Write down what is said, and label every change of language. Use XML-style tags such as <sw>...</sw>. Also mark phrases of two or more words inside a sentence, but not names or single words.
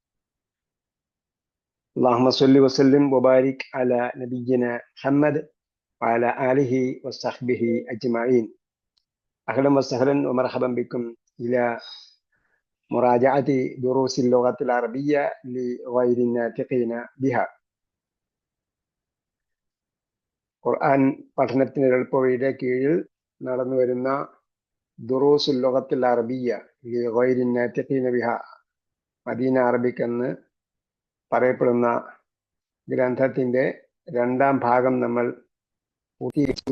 <ar>اللهم صل وسلم وبارك على نبينا محمد وعلى آله وصحبه أجمعين. أهلا وسهلا ومرحبا بكم إلى مراجعة دروس اللغة العربية لغير الناطقين بها.</ar> <ml>ഖുർആൻ പഠനത്തിന് എളുപ്പവഴിയുടെ കീഴിൽ നടന്നു വരുന്ന</ml> <ar>دروس اللغة العربية لغير الناطقين بها,</ar> <ml>മദീന അറബിക് എന്ന് പറയപ്പെടുന്ന ഗ്രന്ഥത്തിന്റെ രണ്ടാം ഭാഗം നമ്മൾ പൂർത്തീകരിച്ചു.</ml>